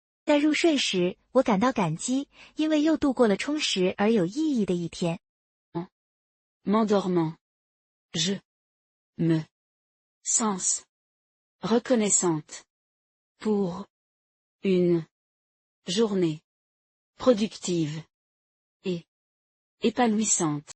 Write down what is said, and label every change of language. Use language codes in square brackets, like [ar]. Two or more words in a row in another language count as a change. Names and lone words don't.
[zh] 在入睡时，我感到感激，因为又度过了充实而有意义的一天。 [fr] M'endormant. Je me sens reconnaissante pour une journée productive et épanouissante.